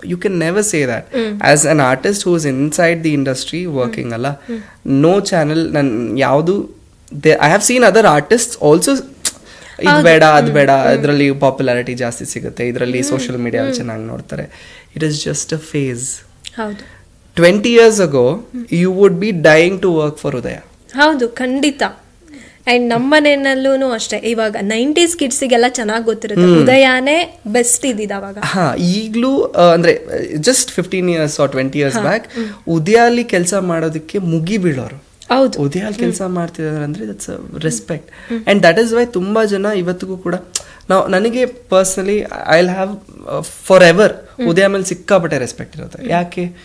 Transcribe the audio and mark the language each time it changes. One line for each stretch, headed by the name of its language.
English: You can never say that as an artist who is inside the industry working ಅಲ್ಲ.
Kannada: No channel ನನ್ ಯಾವುದು,
English: I have seen other artist also,
Kannada: ಇದು ಬೇಡ ಅದು ಬೇಡ, ಇದರಲ್ಲಿ ಪಾಪ್ಯುಲಾರಿಟಿ ಜಾಸ್ತಿ ಸಿಗುತ್ತೆ, ಇದರಲ್ಲಿ ಸೋಷಿಯಲ್ ಮೀಡಿಯಾ ಚೆನ್ನಾಗಿ ನೋಡ್ತಾರೆ.
English: It is just a face. 20 years ago you would be dying to work for Udaya.
Kannada: ಹೌದು, ಖಂಡಿತ. ಅಂಡ್ ನಮ್ಮ ಮನೆಯಲ್ಲೂ ಅಷ್ಟೇ. ಇವಾಗ 90s ಕಿಡ್ಸಿಗೆಲ್ಲ ಚೆನ್ನಾಗಿ ಗೊತ್ತಿರುತ್ತೆ ಉದಯನೇ ಬೆಸ್ಟ್ ಇದ್ದಿದ್ದು ಅವಾಗ. ಈಗಲೂ ಅಂದ್ರೆ
English: just 15 years or 20 years back
Kannada: ಉದಯ ಅಲ್ಲಿ ಕೆಲಸ ಮಾಡೋದಕ್ಕೆ ಮುಗಿ ಬೀಳೋರು. ಉದಯ ಅಲ್ಲಿ ಕೆಲಸ ಮಾಡ್ತಿದ್ದಾರೆ ಅಂದ್ರೆ
English: That's respect. And that is why
Kannada: ತುಂಬಾ ಜನ ಇವತ್ತಿಗೂ ಕೂಡ ನನಗೆ personally
English: I will have forever
Kannada: ಉದಯ ಮೇಲೆ ಸಿಕ್ಕಾಪಟ್ಟೆ ರೆಸ್ಪೆಕ್ಟ್ ಇರುತ್ತೆ. ಯಾಕೆ?